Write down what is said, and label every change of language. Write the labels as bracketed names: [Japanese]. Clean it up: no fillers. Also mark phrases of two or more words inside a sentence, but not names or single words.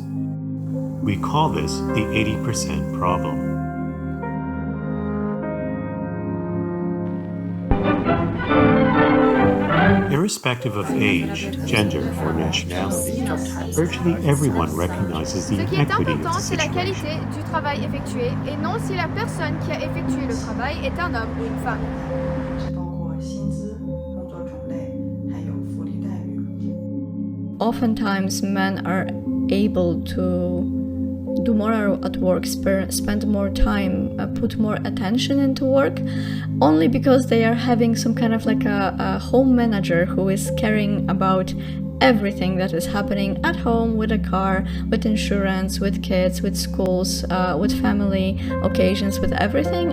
[English] We call this the 80% problem. Irrespective of age, gender, or nationality, virtually everyone recognizes the inequity of the [French] C'est la qualité [English] situation. [French] du travail effectué et non si la personne qui a effectué le travail est un homme ou une femme. [Chinese] 包括薪资、工作种类，还有福利待遇。 [English] Oftentimes, men are able to do more at work, spend more time, put more attention into work, only because they are having some kind of like a home manager who is caring about everything that is happening at home, with a car, with insurance, with kids, with schools, with family occasions, with everything.